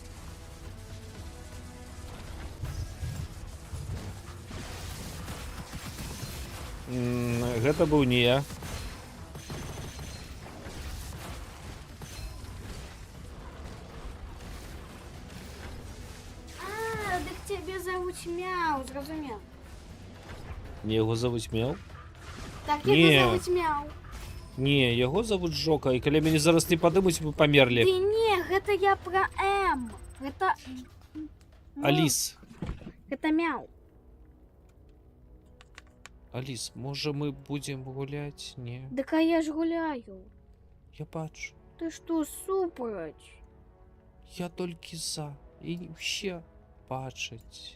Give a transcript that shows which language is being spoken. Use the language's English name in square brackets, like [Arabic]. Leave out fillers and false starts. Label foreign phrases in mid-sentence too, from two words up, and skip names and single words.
[Belarusian] Гэта быў не я. [Russian] А, так тебе зовут Мяу, зрозумел. [Belarusian] Не яго зовуць Мяу? Так, Не. [Russian] его зовут Мяу. [Belarusian] Не, яго зовут Джока, і калі мяне зараз не падымуць, вы памерлі. [Russian] Ты не, это я про М. Это... Ну, Алис, Это Мяу. Алис, [Belarusian] можа мы будзем гуляць? Не, Так а я ж гуляю. я бачу. [Russian] Ты что, супроть? [Belarusian] Я толькі за. І ўсе бачаць.